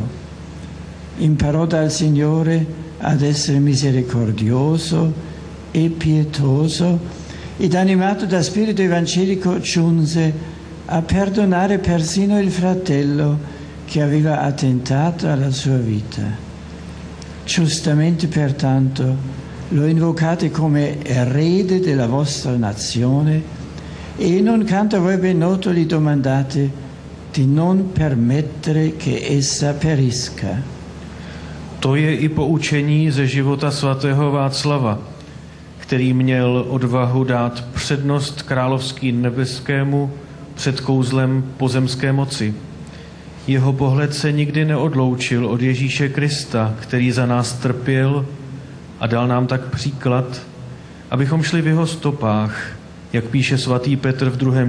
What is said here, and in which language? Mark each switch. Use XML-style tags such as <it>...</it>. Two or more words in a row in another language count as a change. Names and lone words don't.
<it>Imparò dal Signore ad essere misericordioso e pietoso ed animato da spirito evangelico giunse a perdonare persino il fratello che aveva attentato alla sua vita. Giustamente pertanto lo invocate come erede della vostra nazione e in un canto a voi ben noto gli domandate di non permettere che essa perisca.</it> <cs>To je i poučení ze života svatého Václava, který měl odvahu dát přednost královský nebeskému před kouzlem pozemské moci. Jeho pohled se nikdy neodloučil od Ježíše Krista, který za nás trpěl a dal nám tak příklad, abychom šli v jeho stopách, jak píše svatý Petr v 2.</cs>